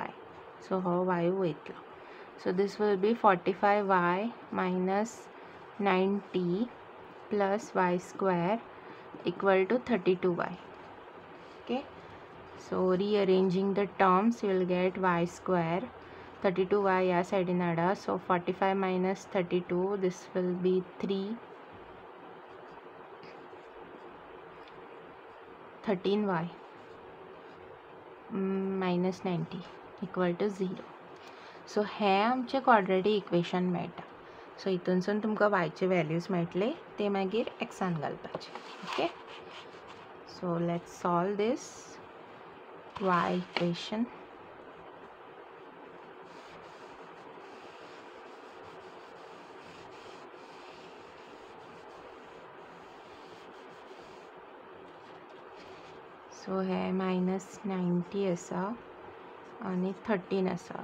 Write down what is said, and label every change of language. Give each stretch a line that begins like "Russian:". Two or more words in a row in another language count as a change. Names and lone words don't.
Konkani: सो हो y वयतलो.
English: so this will be 45y minus 90 plus y square equal to 32y. Okay, so rearranging the terms you will get y square 32y
Konkani: या साइडीन हाडा.
English: So 45 minus 32, this will be 3. 13y minus 90 equal to 0.
Konkani: सो हे आमचे
English: quadratic equation
Konkani: मेळटा. सो हितूनसून तुमकां y चे व्हॅल्यूज मेळटले, ते मागीर एक्सान घालपाचे.
English: okay, so let's solve this y equation.
Konkani: सो हे minus 90 आसा आणि 13 आसा.